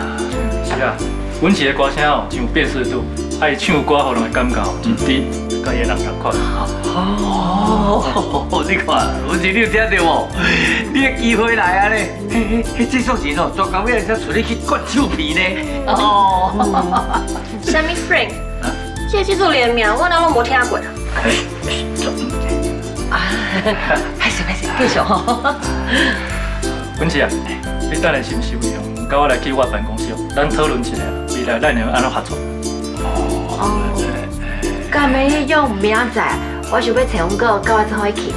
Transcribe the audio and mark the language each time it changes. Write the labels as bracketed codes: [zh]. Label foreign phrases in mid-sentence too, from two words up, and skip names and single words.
[nan] 是啊，阮是个歌声哦，真有辨识度，啊，伊唱歌互人的感觉哦，真甜，甲伊个人同款。哦，你看，文琪，你有听到无？你的机会来啊咧！迄制作人哦，专工要才找你去灌手皮呢。哦。什么 Frank？ 这制作人的名我哪拢无听过。歹势，继续吼。文琪啊，你等下是毋是有空，甲我来去我办公室，咱讨论一下，未来咱要安怎合作？敢要迄种明仔载，我想要找阮哥甲我做伙去。